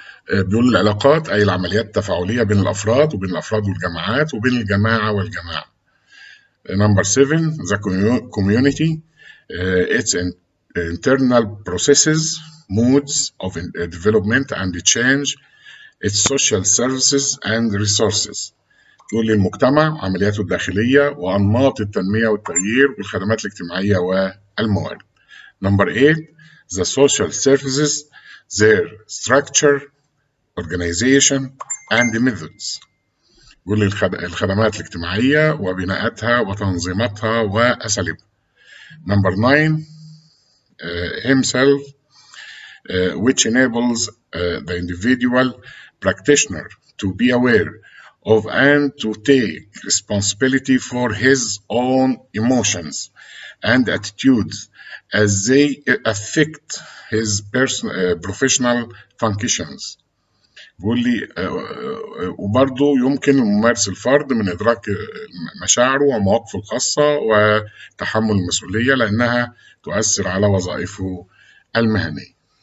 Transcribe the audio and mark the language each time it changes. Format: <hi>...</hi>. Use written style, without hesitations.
<ar>بيقول العلاقات أي العمليات التفاعلية بين الأفراد وبين الأفراد والجماعات وبين الجماعة والجماعة.</ar> <en>Number 7. The community, its internal processes, moods of development and change, its social services and resources.</en> <ar>تقول لي المجتمع عملياته الداخلية وأنماط التنمية والتغيير والخدمات الاجتماعية والموارد.</ar> <en>Number 8. The social services, their structure, organization and methods.</en> <ar>تقول لي الخدمات الاجتماعية وبناءاتها وتنظيماتها وأساليبها.</ar> <en>Number 9. Himself, which enables the individual practitioner to be aware of and to take responsibility for his own emotions and attitudes as they affect his professional functions.</en> <ar>بيقول لي وبرضه يمكن لممارس الفرد من إدراك مشاعره ومواقفه الخاصة وتحمل المسؤولية لأنها تؤثر على وظائفه المهنية.</ar>